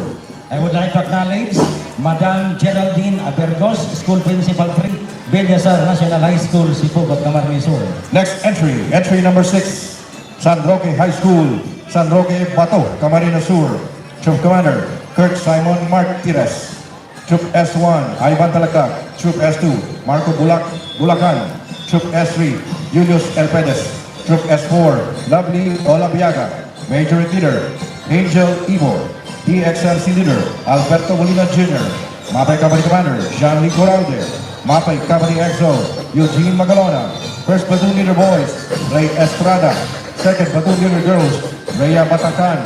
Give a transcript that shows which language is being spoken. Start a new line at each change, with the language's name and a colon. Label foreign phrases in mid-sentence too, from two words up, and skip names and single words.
English: I would like to acknowledge Madam Geraldine Abergos, School Principal 3, Bellasar National High School, Sipugot, Camarines Sur. Next entry, entry number 6, San Roque High School, San Roque, Bato, Camarines Sur. Troop Commander, Kurt Simon Martires. Troop S1, Ivan Talagak. Troop S2, Marco Bulacan. Troop S3, Julius Elpedes. Troop S4, Lovely Olabiaga. Major Leader, Angel Ivo. DXLC Leader, Alberto Molina Jr. Mapay Company Commander, Jean-Lee Coralde. Mapay Company EXO, Eugene Magalona. First Platoon Leader Boys, Ray Estrada. Second Platoon Leader Girls, Rhea Batacan.